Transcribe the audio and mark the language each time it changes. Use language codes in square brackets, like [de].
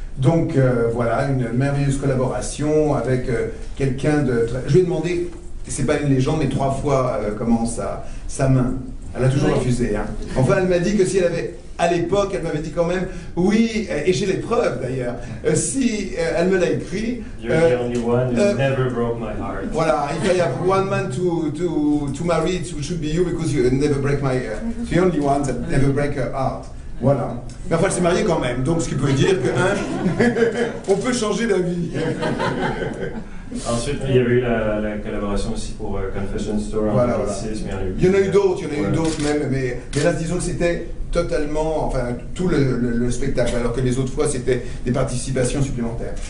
[fr] Donc voilà, une merveilleuse collaboration avec quelqu'un de... Je lui ai demandé, c'est pas une légende, mais 3 fois comment sa main. Elle a toujours refusé. Hein. Enfin, elle m'a dit que si elle avait... À l'époque, elle m'avait dit quand même, oui, et j'ai les preuves d'ailleurs, si elle me l'a écrit... [en] You're the only one who never broke my heart. Voilà, if I have one man to marry, it should be you, because you never break my... the only one that never break her heart. [fr] Voilà. Mais enfin, elle s'est mariée quand même, donc ce qui peut dire que, hein, on peut changer d'avis. Ensuite, il y avait eu la collaboration aussi pour Confession Store en 2006, mais il y en a eu d'autres, même, mais là, disons que c'était totalement, enfin, tout le spectacle, alors que les autres fois, c'était des participations supplémentaires.